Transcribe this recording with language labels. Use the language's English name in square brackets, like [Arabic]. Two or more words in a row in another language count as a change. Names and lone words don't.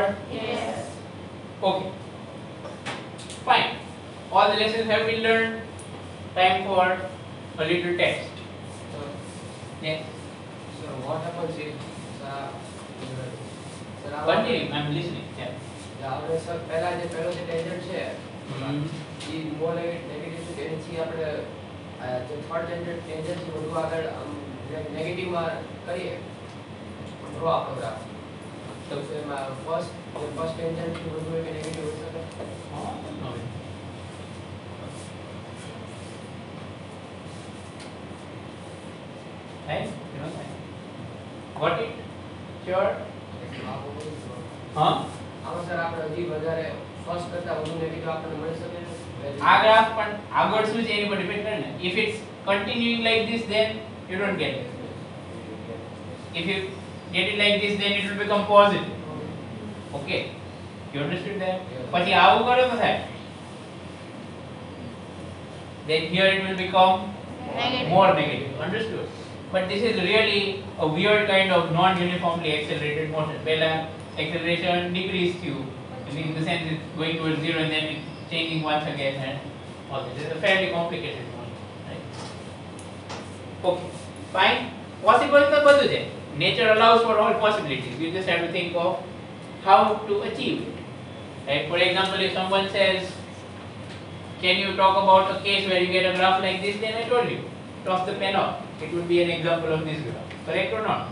[English] Yes. Okay. Fine. All the lessons have been learned. Time for a little test. So, Yes. so what happens if Continue. I'm listening. Yeah. [Gujarati] આપણે સર પહેલા જે ટેન્જન્ટ છે Hmm. એ [English] more negative [Gujarati] છે એની આપણે જે [English] third tangent [Gujarati] છે બધું આગળ નેગેટિવ માં કરીએ ડ્રો આપણો ગ્રાફ તો એમાં [English] first tangent [Gujarati] છે બધું એક નેગેટિવ હોઈ શકે. [English] Oh, no. Right? You know that. Got it? Sure? Huh? [Gujarati] આમાં સર આપણે હજી વધારે ફર્સ્ટ કરતા વધુ નેગેટિવ આપણને મળી શકે છે. આ ગ્રાફ પણ આગળ શું છે એની પર ડિપેન્ડ કરે ને. [English] If it's continuing like this, then you don't get it. If you get it like this, then it will become positive. Okay? You understood that? Yes. [Gujarati] પછી આવું કરો તો થાય. [English] Then here it will become Negative. more negative. Understood? But this is really a weird kind of non-uniformly accelerated motion. પહેલા acceleration decreased you, in the sense it's going towards zero and then it's changing once again and all this. It's a fairly complicated motion, right? Okay, fine. Possible [Gujarati] તો બધું છે. [English] Nature allows for all possibilities. You just have to think of how to achieve it. Right? For example, if someone says, can you talk about a case where you get a graph like this? Then I told you, toss the pen off. It would be an example of this graph. Correct or not?